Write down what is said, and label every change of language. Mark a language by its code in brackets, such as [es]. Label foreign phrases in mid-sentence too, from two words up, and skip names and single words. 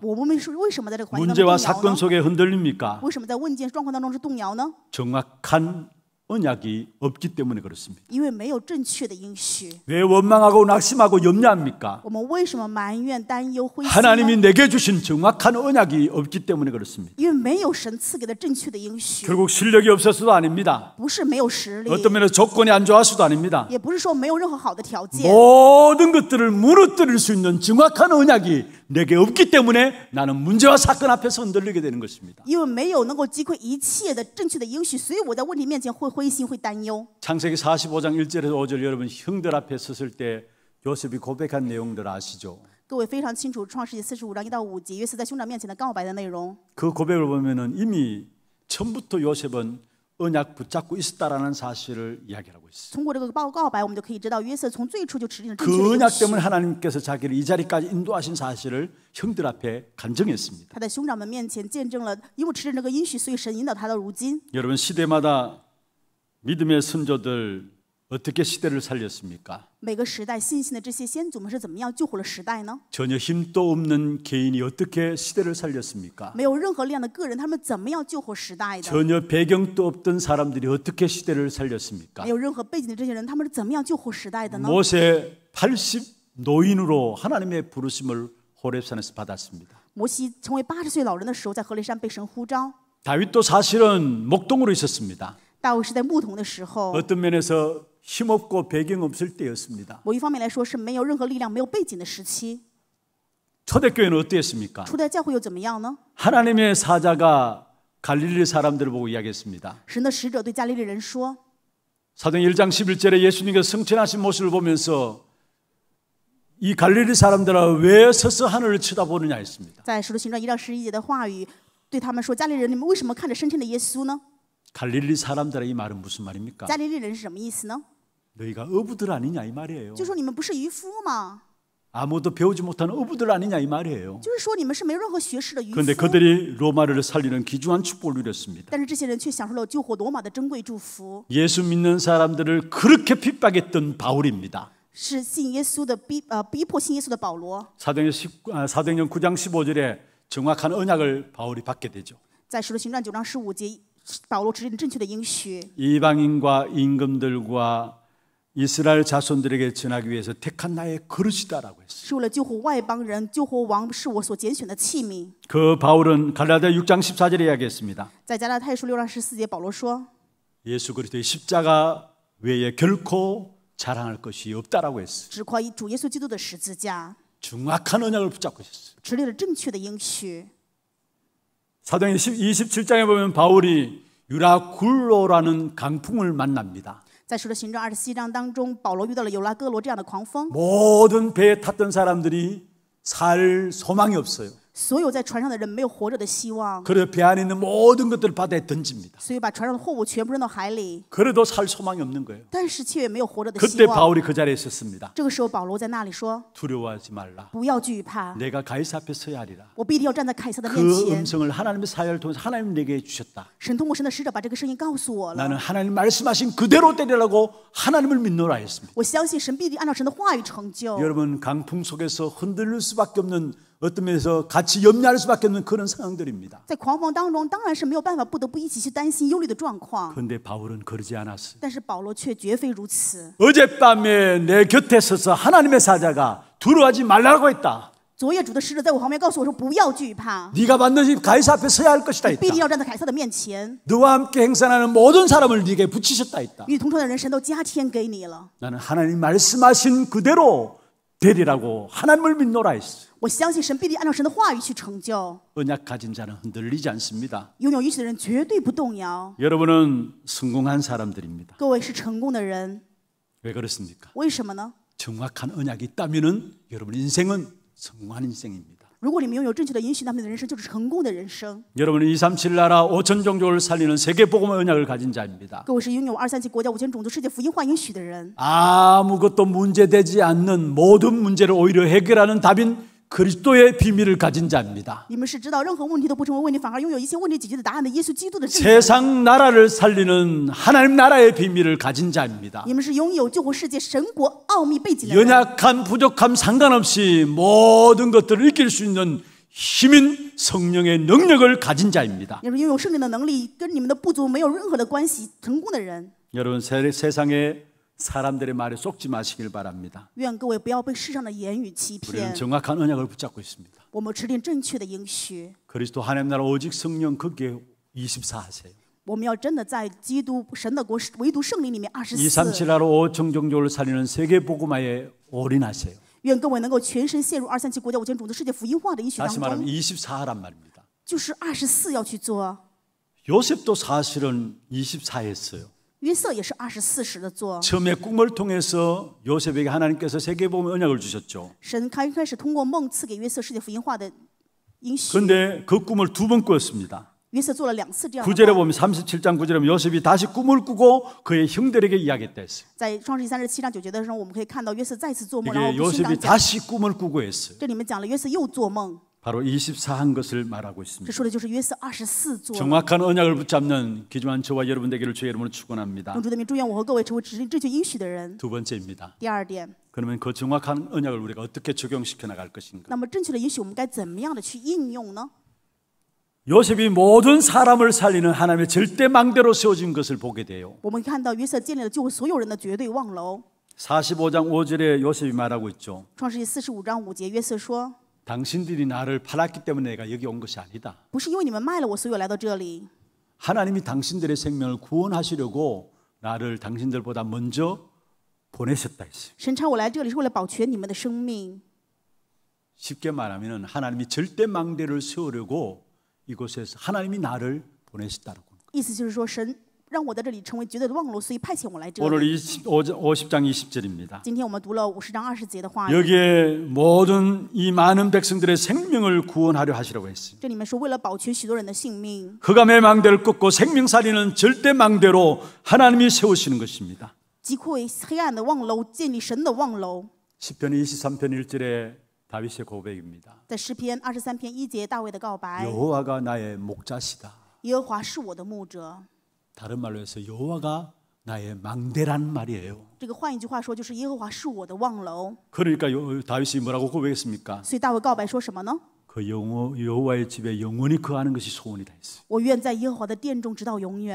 [zh] 我们为什么在这个环境当中 [ko] 문제와 [zh] 动摇 [ko] 사건 [zh] 呢？ [ko] 속에 흔들립니까? [zh] 为什么在问件状况当中是动摇呢？ [ko] 정확한 언약이 없기 때문에 그렇습니다. [zh] 因为没有正确的应许。 [ko] 왜 원망하고 낙심하고 염려합니까? [zh] 我们为什么埋怨、担忧、灰心呢？ [ko] 하나님이 내게 주신 정확한 언약이 없기 때문에 그렇습니다. [zh] 因为没有神赐给的正确的应许。 [ko] 결국 실력이 없어서도 아닙니다. [zh] 不是没有实力， [ko] 어떤 면에서 조건이 안 좋아서도 아닙니다. [zh] 也不是说没有任何好的条件。 [ko] 모든 것들을 무너뜨릴 수 있는 정확한 언약이 내게 없기 때문에 나는 문제와 사건 앞에서 흔들리게 되는 것입니다. [zh] 因为没有能够击溃一切的正确的应许，所以我在问题面前会灰心、会担忧。 [ko] 창세기 45장 1절에서 5절 여러분 형들 앞에 섰을 때 요셉이 고백한 내용들 아시죠? [zh] 各位非常清楚，《创世纪45章1到5节，约瑟在兄长面前的告白的内容。 [ko] 그 고백을 보면은 이미 처음부터 요셉은 언약 붙잡고 있었다라는 사실을 이야기하고 있어요. [zh] 通过这个告白，我们就可以知道，约瑟从最初就持定了正 [ko] 그 [zh] 确的应 [ko] 언약 [zh] 许。 [ko] 때문에 하나님께서 자기를 이 자리까지 인도하신 사실을 형들 앞에 간증했습니다. [zh] 他在兄长们面前见证了，因为持定这个应许，所以神引导他到如今。 [ko] 여러분 시대마다 믿음의 선조들 어떻게 시대를 살렸습니까? [zh] 每个时代信心的这些先祖们是怎么样救活了时代呢？ [ko] 전혀 힘도 없는 개인이 어떻게 시대를 살렸습니까? [zh] 没有任何力量的个人，他们怎么样救活时代的？ [ko] 전혀 배경도 없던 사람들이 어떻게 시대를 살렸습니까? [zh] 没有任何背景的这些人，他们是怎么样救活时代的呢？ [ko] 모세 80 노인으로 하나님의 부르심을 호렙산에서 받았습니다. [zh] 摩西成为80岁老人的时候，在何烈山被神呼召。 [ko] 다윗도 사실은 목동으로 있었습니다. [zh] 大卫是在牧童的时候， [ko] 어떤 면에서 힘없고 배경 없을 때였습니다. [zh] 某一方面来说是没有任何力量、没有背景的时期。 [ko] 초대교회는 어땠습니까? [zh] 初代教会又怎么样呢？ [ko] 하나님의 사자가 갈릴리 사람들을 보고 이야기했습니다. [zh] 神的使者对加利利人说， [ko] 사도행 1장 11절에 예수님께서 승천하신 모습을 보면서 이 갈릴리 사람들아 왜 서서 하늘을 쳐다보느냐 했습니다. [zh] 在使徒行传1章11节的话语，对他们说：“加利利人，你们为什么看着升天的耶稣呢？” [ko] 갈릴리 사람들아 이 말은 무슨 말입니까? [zh] 加利利人是什么意思呢？ [ko] 너희가 어부들 아니냐 이 말이에요. [zh] 就说你们不是渔夫吗？ [ko] 아무도 배우지 못하는 어부들 아니냐 이 말이에요. [zh] 就是说你们是没有任何学识的渔夫。 [ko] 그런데 그들이 로마를 살리는 귀중한 축복을 누렸습니다. [zh] 但是这些人却享受了救活罗马的珍贵祝福， [ko] 예수 믿는 사람들을 그렇게 핍박했던 바울입니다. [zh] 是信耶稣的逼迫信耶稣的保罗。 [ko] 사도행전 9장 15절에 정확한 언약을 바울이 받게 되죠. [zh] 在使徒行传9章15节，保罗指定正确的应许。 [ko] 이방인과 임금들과 이스라엘 자손들에게 전하기 위해서 택한 나의 그릇이다라고 했어요. [zh] 是为了救活外邦人，救活王是我所拣选的器皿。 [ko] 그 바울은 갈라디아 6장 14절에 이야기했습니다. [zh] 在加拉太书6章14节，保罗说： [ko] 예수 그리스도의 십자가 외에 결코 자랑할 것이 없다라고 했어요. [zh] 只夸主耶稣基督的十字架， [ko] 정확한 언약을 붙잡고 있었어요. [zh] 直立了正确的应许。 [ko] 사도행 27장에 보면 바울이 유라굴로라는 강풍을 만납니다. [zh] 在使徒行传27章当中，保罗遇到了有拉哥罗这样的狂风， [ko] 모든 배에 탔던 사람들이 살 소망이 없어요. [zh] 所有在船上的人没有活着的希望， [ko] 그래서 배 안에 있는 모든 것들을 바다에 던집니다. [zh] 所以把船上的货物全部扔到海里， [ko] 그래도 살 소망이 없는 거예요. [zh] 但是却也没有活着的希 [ko] 그때 [zh] 望。 [ko] 바울이 그 자리에 있었습니다. [zh] 这个时候，保罗在那里说 [ko] 두려워하지 말라. ：“ [zh] 不要惧怕， [ko] 내가 가이사 앞에 서야 하리라. [zh] 我必定要站在凯撒的面 [ko] 그 [zh] 前。 [ko] 음성을 하나님의 사역을 통해서 하나님 내게 주셨다. [zh] 神通过神的使者把这个声音告诉我了。 [ko] 나는 하나님 말씀하신 그대로 되리라고 하나님을 믿노라 했습니다. [zh] 我相信神必定按照神的话语成就。 [ko] 여러분 강풍 속에서 흔들릴 수밖에 없는 어떤 면에서 같이 염려할 수밖에 없는 그런 상황들입니다. [zh] 在狂风当中，当然是没有办法，不得不一起去担心忧虑的状况。 [ko] 그런데 바울은 그러지 않았어요. [zh] 但是保罗却绝非如此。 [ko] 어젯밤에 내 곁에 서서 하나님의 사자가 두려워하지 말라고 했다. [zh] 昨夜主的使者在我旁边告诉我说：“不要惧怕， [ko] 네가 반드시 가이사 앞에 서야 할 것이다 [zh] 必定 [ko] 했다. [zh] 要站在凯撒的面前。 [ko] 너와 함께 행선하는 모든 사람을 네게 붙이셨다 했다. [zh] 与你同船的人，神都加添给你了。 [ko] 나는 하나님 말씀하신 그대로 되리라고 하나님을 믿노라 했어요. [zh] 我相信神必定按照神的话语去成就。 [ko] 언약 가진 자는 흔들리지 않습니다. [zh] 拥有应许的人绝对不动摇。 [ko] 여러분은 성공한 사람들입니다. [zh] 各位是成功的人， [ko] 왜 그렇습니까? [zh] 为什么呢？ [ko] 정확한 언약이 있다면은 여러분 인생은 성공한 인생입니다. [zh] 如果你们拥有正确的应许，那么你的人生就是成功的人生。 [ko] 여러분은 237 나라 5천 종족을 살리는 세계 복음의 언약을 가진 자입니다. [zh] 各位是拥有237国家5000种族世界福音化应许的人。 [ko] 아무것도 문제되지 않는 모든 문제를 오히려 해결하는 답인 그리스도의 비밀을 가진 자입니다. [zh] 你们是知道任何问题都不成为问题，反而拥有一切问题解决的答案的耶稣基督的证人。 [ko] 세상 나라를 살리는 하나님 나라의 비밀을 가진 자입니다. [zh] 你们是拥有救活世界神国奥秘背景的人。 [ko] 연약한 부족함 상관없이 모든 것들을 이길 수 있는 힘인 성령의 능력을 가진 자입니다. [zh] 你们拥有圣灵的能力，跟你们的不足没有任何的关系，成功的人。 [ko] 여러분 세상의 사람들의 말에 속지 마시길 바랍니다. [zh] 愿各位不要被世上的言语欺 [ko] 우리는 [zh] 骗。 [ko] 정확한 언약을 붙잡고 있습니다. [zh] 我们持定正确的应许， [ko] 그리스도 하나님 나라 오직 성령 거기에 24 하세요. [zh] 我们要真的在基督神的国唯独圣灵里面 237 24。 [ko] 나라 5천 종족을 살리는 세계 복음화에 올인하세요. [zh] 愿各位能够全身陷入237国家5000种族世界福音化的应许当 [ko] 다시 말하면 [zh] 中， [ko] 24란 말입니다. [zh] 就是24要去做。 [ko] 요셉도 사실은 24했어요. [zh] 约瑟也是24时的做。 [ko] 처음에 꿈을 통해서 요셉에게 하나님께서 세계 복음의 언약을 주셨죠. [zh] 神开始通过梦赐给约瑟世界福音化的应许。 [ko] 그런데 그 꿈을 2번 꾸었습니다. [zh] 约瑟做了2次这样的 [ko] 9절에 [zh] 梦。 [ko] 보면 37장 9절에 보면 요셉이 다시 꿈을 꾸고 그의 형들에게 이야기했다 했어요. [zh] 在创世纪37章9节的时候，我们可以看到约瑟再次做梦，然后 [ko] 이게 [zh] 跟兄 [ko] 요셉이 [zh] 长讲。 [ko] 다시 꿈을 꾸고 했어요. [zh] 这里面讲了约瑟又做梦， [ko] 바로 24한 것을 말하고 [zh] 这 [ko] 있습니다. [zh] 说的就是约瑟24做了。 [ko] 정확한 언약을 붙잡는 귀중한 저와 여러분 되기를 주의 이름으로 축원합니다. [zh] 用主的名祝愿我和各位成为指定正确应许的人。 [ko] 두 번째입니다. [zh] 第二点， [ko] 그러면 그 정확한 언약을 우리가 어떻게 적용시켜 나갈 것인가? [zh] 那么正确的应许我们该怎么样的去应用呢？ [ko] 요셉이 모든 사람을 살리는 하나님의 절대망대로 세워진 것을 보게 돼요. [zh] 我们看到约瑟建立了救所有人的绝对望楼。 [ko] 45장 5절에 요셉이 말하고 있죠. [zh] 创世纪45章5节，约瑟说 [ko] 당신들이 나를 팔았기 때문에 내가 여기 온 것이 아니다. ：“ [zh] 不是因为你们卖了我，所以我来到这里。 [ko] 하나님이 당신들의 생명을 구원하시려고 나를 당신들보다 먼저 보내셨다 했어요. [zh] 神差我来这里是为了保全你们的生命。 [ko] 쉽게 말하면 하나님이 절대망대를 세우려고 이곳에서 하나님이 나를 보내셨다고. [zh] 意思就是说，神让我在这里成为绝对的望楼，所以派遣我来这 [ko] 오늘 [zh] 里。 [ko] 50장 20절입니다. [zh] 今天我们读了50章20节的话语， [ko] 여기에 모든 이 많은 백성들의 생명을 구원하려 하시라고 했어요. [zh] 这里面说为了保全许多人的性命， [ko] 흑암의 망대를 꺾고 생명살리는 절대망대로 하나님이 세우시는 것입니다. [zh] 击溃黑暗的望楼，建立神的望楼。 [ko] 시편 23편 1절에 다윗의 고백입니다. [zh] 在诗篇23篇1节，大卫的告白： [ko] 여호와가 나의 목자시다. [zh] 耶和华是我的牧者。 [ko] 다른 말로 해서 여호와가 나의 망대란 말이에요. [zh] 这个换一句话说，就是耶和华是我的望楼。 [ko] 그러니까 다윗이 뭐라고 고백했습니까? [zh] 所以大卫告白说什么呢？ [ko] 그 여호와의 집에 영원히 거하는 것이 소원이다 했어요. [zh] 我愿在耶和华的殿中直到永远，